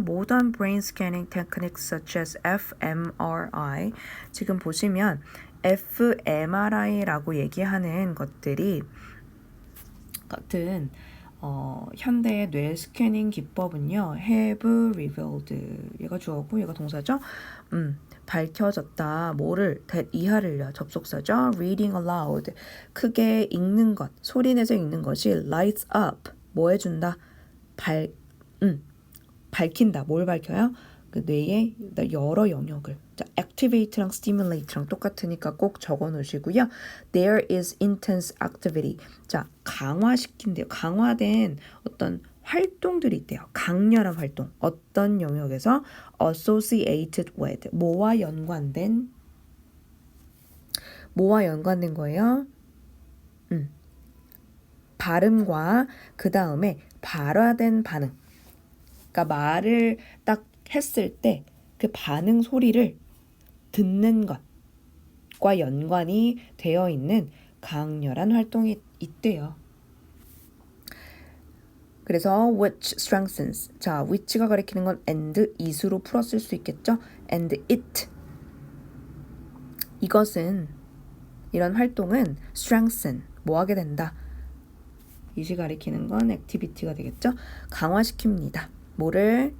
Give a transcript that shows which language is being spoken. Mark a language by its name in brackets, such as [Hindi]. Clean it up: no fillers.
[English] Modern brain scanning techniques such as fMRI. [Korean] 지금 보시면 fMRI라고 얘기하는 것들이 같은 현대의 뇌 스캐닝 기법은요. [English] have revealed [Korean] 얘가 주어고 얘가 동사죠. 밝혀졌다. 뭐를? that 이하를요. 접속사죠. [English] reading aloud [Korean] 크게 읽는 것, 소리내서 읽는 것이 [English] lights up [Korean] 뭐 해준다? 밝힌다. 뭘 밝혀요? 그 뇌의 여러 영역을. 자, activate랑 stimulate랑 똑같으니까 꼭 적어 놓으시고요. [English] There is intense activity. [Korean] 자, 강화시킨대요. 강화된 어떤 활동들이 있대요. 강렬한 활동. 어떤 영역에서 [English] associated with [Korean] 뭐와 연관된 거예요? 발음과 그 다음에 발화된 반응. 그러니까 말을 딱 했을 때 그 반응 소리를 듣는 것과 연관이 되어 있는 강렬한 활동이 있대요. 그래서 [English] which strengthens. [Korean] 자, which가 가리키는 건 [English] and it [Korean] 으로 풀었을 수 있겠죠? [English] and it. [Korean] 이것은 이런 활동은 strengthen 뭐 하게 된다. it이 가리키는 건 activity가 되겠죠? 강화시킵니다. 뭐를?